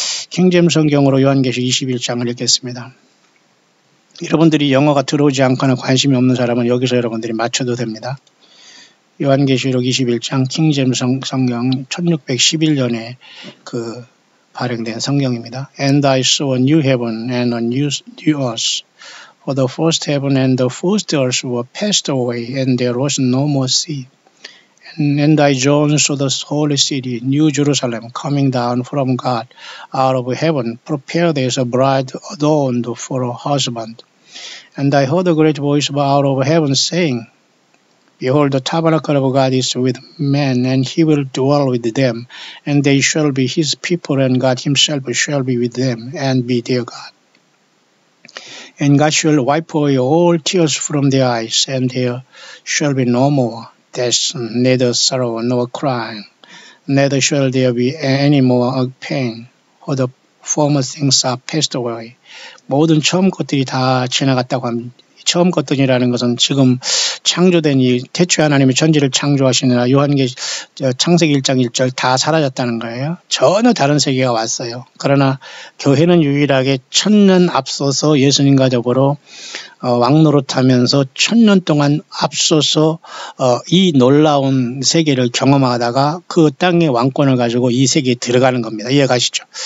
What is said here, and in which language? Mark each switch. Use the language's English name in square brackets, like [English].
[Korean] 킹제임스 성경으로 요한계시록 21장을 읽겠습니다. 여러분들이 영어가 들어오지 않거나 관심이 없는 사람은 여기서 여러분들이 맞춰도 됩니다. 요한계시록 21장 킹제임스 성경 1611년에 발행된 성경입니다. [English] And I saw a new heaven and a new earth. For the first heaven and the first earth were passed away, and there was no more sea. And I, John, saw the holy city, New Jerusalem, coming down from God out of heaven, prepared as a bride adorned for her husband. And I heard a great voice out of heaven saying, Behold, the tabernacle of God is with men, and he will dwell with them, and they shall be his people, and God himself shall be with them, and be their God. And God shall wipe away all tears from their eyes, and there shall be no more death, neither sorrow nor crying, neither shall there be any more pain, for the former things are passed away. [Korean] 모든 처음 것들이 다 지나갔다고 합니다. 처음 것들이라는 것은 지금 창조된 이 태초에 하나님이 천지를 창조하시느라 창세기 1장 1절 다 사라졌다는 거예요. 전혀 다른 세계가 왔어요. 그러나 교회는 유일하게 1000년 앞서서 예수님과 더불어 왕노릇하면서 1000년 동안 앞서서 이 놀라운 세계를 경험하다가 그 땅의 왕권을 가지고 이 세계에 들어가는 겁니다. 이해가시죠?